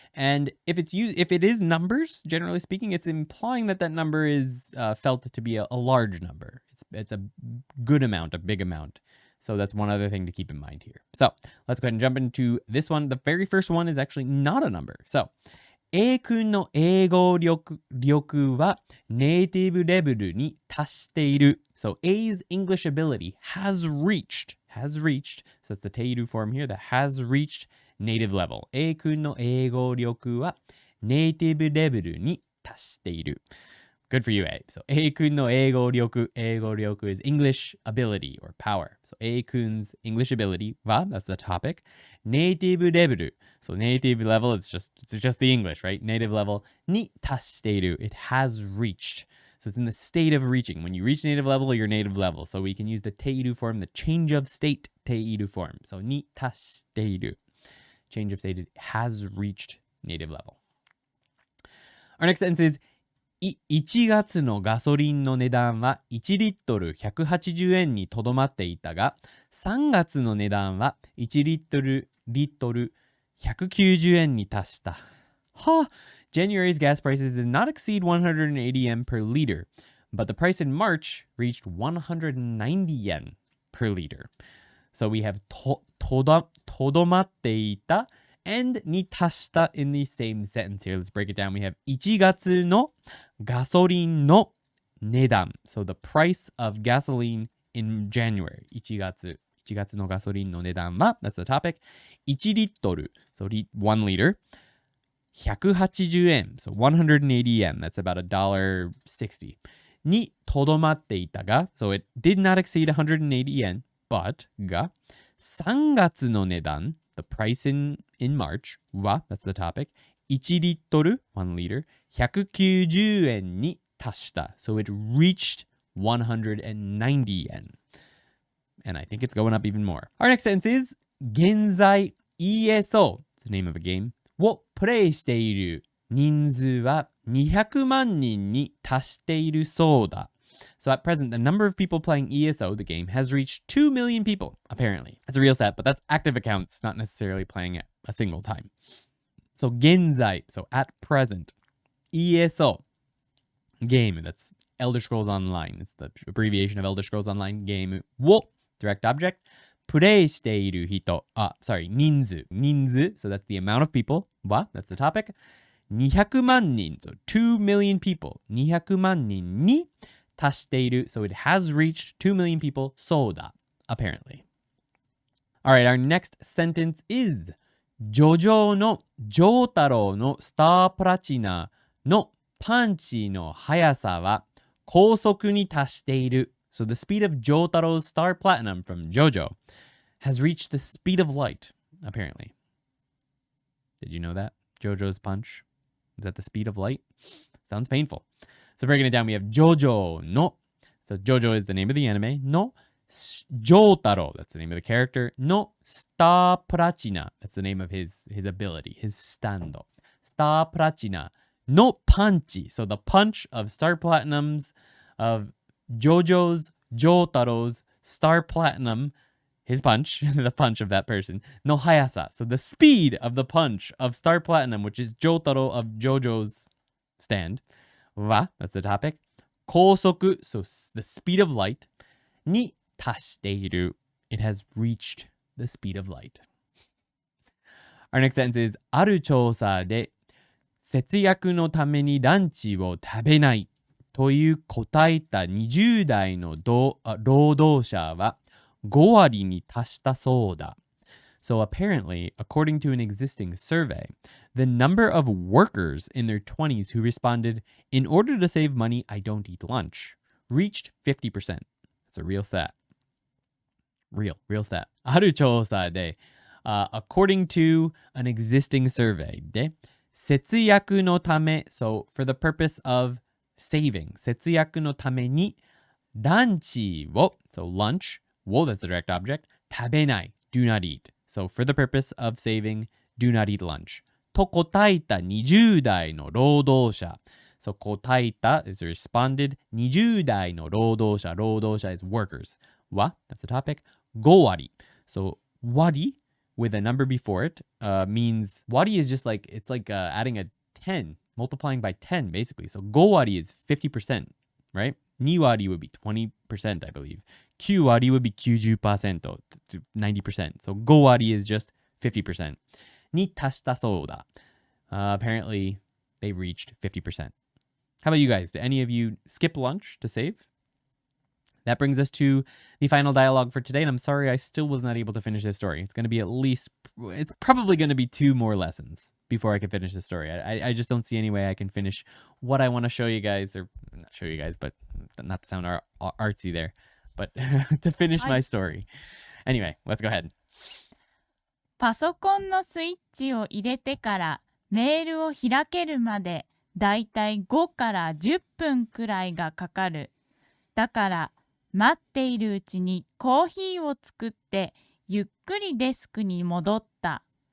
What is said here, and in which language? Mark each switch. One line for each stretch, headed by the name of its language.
English: And if it is numbers, generally speaking, it's implying that that number is felt to be a large number. It's a good amount, a big amount. So that's one other thing to keep in mind here. So let's go ahead and jump into this one. The very first one is actually not a number.
Japanese: So A 君の英語力はネイティブレベルに達している.
English: So A's English ability has reached. So it's the ている form here that has reached native level.
Japanese: A 君の英語力はネイティブレベルに達している.
English: Good for you, A. So
Japanese: A 君の英語力
English: is English ability or power. So A 君's English ability は that's the topic. Native level. So native level, it's just the English, right? Native level
Japanese: に達している.
English: It has reached. So it's in the state of reaching. When you reach native level, you're native level. So we can use the ている form, the change of state ている form.
Japanese: So に達している.
English: Change of state, it has reached native level. Our next sentence is
Japanese: 1月のガソリンの値段は1リットル180円にとどまっていたが、3月の値段は1リットル190円に達した。
English: January's gas prices did not exceed 180 yen per liter, but the price in March reached 190 yen per liter. So we have
Japanese: とどまっていた
English: and
Japanese: に達した
English: in the same sentence here. Let's break it down. We have
Japanese: 1月のガソリンの値段.
English: So the price of gasoline in January.
Japanese: 1月のガソリンの値段は
English: that's the topic.
Japanese: 1リットル.
English: So 1 liter. 180円. So 180 yen. That's about $1.60.
Japanese: にとどまっていたが.
English: So it did not exceed 180 yen. But
Japanese: が3月の値段.
English: The price in March は that's the topic.
Japanese: 1リットル
English: 1 liter
Japanese: 190円に達した.
English: So it reached 190 yen. And I think it's going up even more. Our next sentence is
Japanese: 現在
English: ESO, it's the name of a game,
Japanese: をプレイしている人数は200万人に達しているそうだ.
English: So at present, the number of people playing ESO, the game, has reached 2 million people, apparently. It's a real set, but that's active accounts, not necessarily playing it a single time. So 現在, so at present. ESO, game. That's Elder Scrolls Online. It's the abbreviation of Elder Scrolls Online. Game を direct object.
Japanese: プレイしている人. Nins.
English: So that's the amount of people. は that's the topic.
Japanese: 200万人.
English: So 2 million people.
Japanese: 200万人に達している.
English: So it has reached 2 million people.
Japanese: そうだ.
English: Apparently. Alright, our next sentence is
Japanese: ジョジョのジョータロウのスタープラチナのパンチの速さは高速に達している.
English: So the speed of Jotaro's star platinum from JoJo has reached the speed of light, apparently. Did you know that? JoJo's punch is at the speed of light? Sounds painful. So breaking it down, we have JoJo no. So JoJo is the name of the anime. No Jotaro, that's the name of the character. No Star Platina, that's the name of his ability, his stando. Star Platina no Panchi. So the punch of Star Platinum's, of JoJo's, Jotaro's Star Platinum, his punch, the punch of that person.
Japanese: No Hayasa.
English: So the speed of the punch of Star Platinum, which is Jotaro of JoJo's stand. Wa, that's the topic.
Japanese: Kosoku,
English: so the speed of light.
Japanese: Ni tashiteiru,
English: it has reached the speed of light.
Japanese: Our next sentence is ある調査で節約のためにランチを食べないという答えた20代の労働者は5割に達したそうだ.
English: So apparently, according to an existing survey, the number of workers in their 20s who responded, in order to save money, I don't eat lunch, reached 50%. That's a real stat. Real stat.
Japanese: ある調査で、
English: according to an existing survey で、
Japanese: 節約のため,
English: so for the purpose of saving,
Japanese: 節約のために、ランチを,
English: so lunch, を that's the direct object,
Japanese: 食べない,
English: do not eat. So for the purpose of saving, do not eat lunch.
Japanese: と答えた20代の労働者.
English: So
Japanese: 答えた
English: is responded,
Japanese: 20代の労働者. 労働者
English: is workers. は that's the topic.
Japanese: 5割.
English: So 割 with a number before it means, wari is just like, it's like adding a 10, multiplying by 10 basically. So
Japanese: 5割
English: is 50%, right?
Japanese: 2割
English: would be 20%, I believe.
Japanese: 9割
English: would be 90%, 90%. So
Japanese: 5割
English: is just 50%.
Japanese: に達したそうだ.
English: Apparently, they've reached 50%. How about you guys? Did any of you skip lunch to save? That brings us to the final dialogue for today, and I'm sorry I still was not able to finish this story. It's going to be it's probably going to be 2 more lessons before I can finish the story. I just don't see any way I can finish what I want to show you guys, or not show you guys, but not to sound artsy there, but to finish my story. Anyway, let's go ahead.
Japanese: パソコンのスイッチを入れてからメールを開けるまでだいたい5から10分くらいがかかる。だから待っているうちにコーヒーを作ってゆっくりデスクに戻った。